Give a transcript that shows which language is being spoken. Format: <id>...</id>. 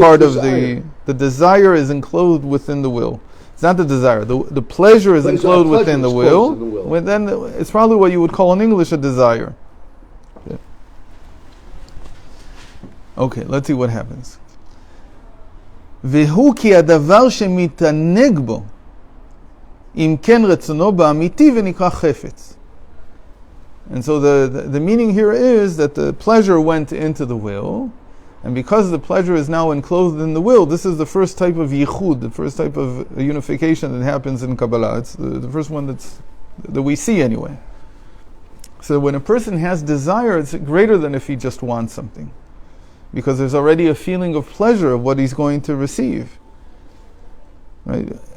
<en>part of desire. the desire is enclosed within the will. It's not the desire. The pleasure is Pleasure- enclosed pleasure within the is will. closed in the will. Well, then it's probably what you would call in English a desire. Yeah. Okay, let's see what happens.</en> <he>והוא כי הדבר שמתענג בו, אם כן רצונו באמיתי ונקרא חפץ.</he> <en>And so the meaning here is that the pleasure went into the will, and because the pleasure is now enclosed in the will, this is the first type of yichud, the first type of unification that happens in Kabbalah. It's the first one that we see anyway. So when a person has desire, it's greater than if he just wants something, because there's already a feeling of pleasure of what he's going to receive. Right?</en>